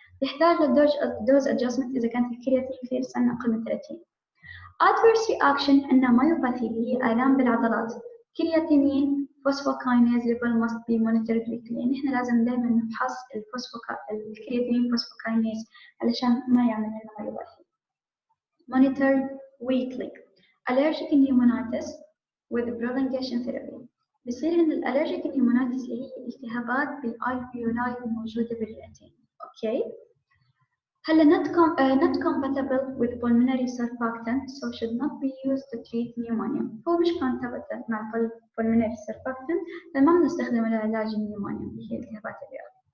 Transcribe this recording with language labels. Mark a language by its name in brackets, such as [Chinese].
[Arabic] يحتاج للدوز ادجستمنت اذا كانت الكرياتين كليرنس اقل من 30. adverse reaction عندنا مايوباثي اللي هي آلام بالعضلات. [English] Creatinine phosphokinase level must be monitored weekly. [Arabic] يعني احنا لازم دائما نفحص الكرياتينين فوسفوكاينيز علشان ما يعمل لنا مايوباثي. [English] monitored weekly. allergic pneumonitis with prolongation therapy. [Arabic] بصير عند الالرجيك pneumonitis اللي هي التهابات بالالفيولاي الموجوده بالرئتين. اوكي، هلا [English] not compatible with pulmonary surfactant, so should not be used to treat pneumonia. [Arabic] هو مش compatible مع pulmonary surfactant، فما بنستخدمه لعلاج النيومونيا اللي هي التهابات الرئة.